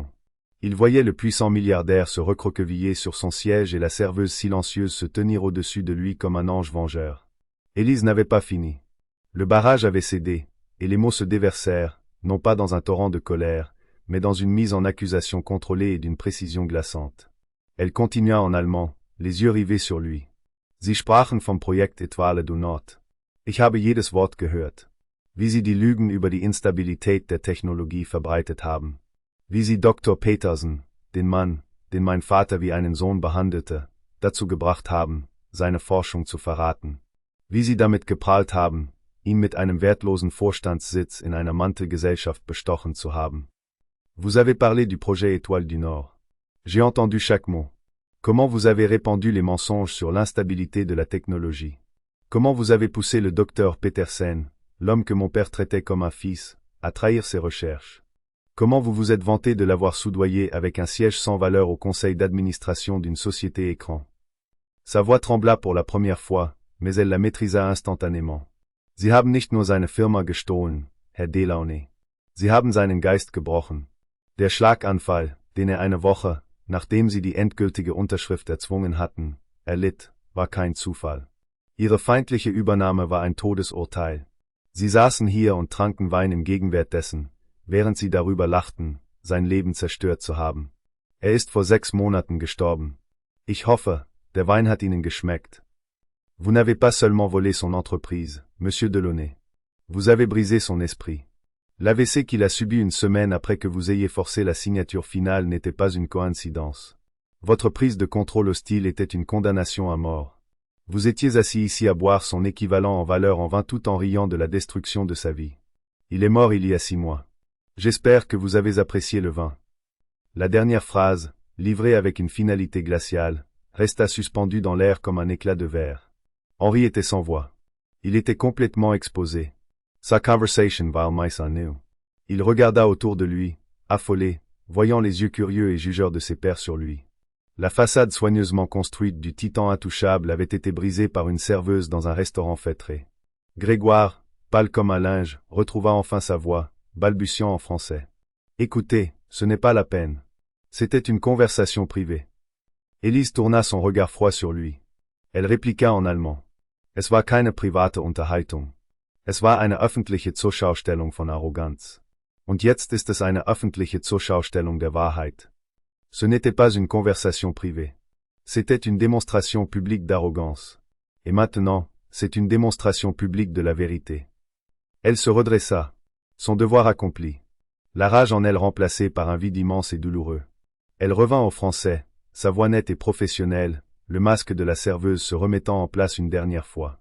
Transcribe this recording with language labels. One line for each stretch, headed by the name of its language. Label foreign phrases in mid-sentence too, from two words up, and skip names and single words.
French: Ils voyaient le puissant milliardaire se recroqueviller sur son siège et la serveuse silencieuse se tenir au-dessus de lui comme un ange vengeur. Élise n'avait pas fini. Le barrage avait cédé, et les mots se déversèrent, non pas dans un torrent de colère, mais dans une mise en accusation contrôlée et d'une précision glaçante. Elle continua en allemand, les yeux rivés sur lui.
German: Sie sprachen vom Projekt Étoile du Nord. Ich habe jedes Wort gehört. Wie sie die Lügen über die Instabilität der Technologie verbreitet haben. Wie sie Dr. Petersen, den Mann, den mein Vater wie einen Sohn behandelte, dazu gebracht haben, seine Forschung zu verraten. Wie sie damit geprahlt haben, ihn mit einem wertlosen Vorstandssitz in einer Mantelgesellschaft bestochen zu haben.
French: Vous avez parlé du projet Étoile du Nord. J'ai entendu chaque mot. Comment vous avez répandu les mensonges sur l'instabilité de la technologie. Comment vous avez poussé le docteur Petersen, l'homme que mon père traitait comme un fils, à trahir ses recherches. Comment vous vous êtes vanté de l'avoir soudoyé avec un siège sans valeur au conseil d'administration d'une société écran. Sa voix trembla pour la première fois, mais elle la maîtrisa instantanément.
German: Sie haben nicht nur seine Firma gestohlen, Herr Delaunay. Sie haben seinen Geist gebrochen. Der Schlaganfall, den er eine Woche, nachdem sie die endgültige Unterschrift erzwungen hatten, erlitt, war kein Zufall. Ihre feindliche Übernahme war ein Todesurteil. Sie saßen hier und tranken Wein im Gegenwart dessen, während sie darüber lachten, sein Leben zerstört zu haben. Er ist vor 6 Monaten gestorben. Ich hoffe, der Wein hat Ihnen geschmeckt.
French: Vous n'avez pas seulement volé son entreprise, Monsieur Delaunay. Vous avez brisé son esprit. L'AVC qu'il a subi une semaine après que vous ayez forcé la signature finale n'était pas une coïncidence. Votre prise de contrôle hostile était une condamnation à mort. Vous étiez assis ici à boire son équivalent en valeur en vin tout en riant de la destruction de sa vie. Il est mort il y a 6 mois. J'espère que vous avez apprécié le vin. La dernière phrase, livrée avec une finalité glaciale, resta suspendue dans l'air comme un éclat de verre. Henri était sans voix. Il était complètement exposé. Sa conversation war meist new. Il regarda autour de lui, affolé, voyant les yeux curieux et jugeurs de ses pairs sur lui. La façade soigneusement construite du titan intouchable avait été brisée par une serveuse dans un restaurant feutré. Grégoire, pâle comme un linge, retrouva enfin sa voix, balbutiant en français. Écoutez, ce n'est pas la peine. C'était une conversation privée. Élise tourna son regard froid sur lui. Elle répliqua en allemand.
German: Es war keine private Unterhaltung. Es war eine öffentliche Zurschaustellung von Arroganz. Und jetzt ist es eine öffentliche Zurschaustellung der Wahrheit.
French: Ce n'était pas une conversation privée. C'était une démonstration publique d'arrogance. Et maintenant, c'est une démonstration publique de la vérité. Elle se redressa. Son devoir accompli. La rage en elle remplacée par un vide immense et douloureux. Elle revint au français, sa voix nette et professionnelle, le masque de la serveuse se remettant en place une dernière fois.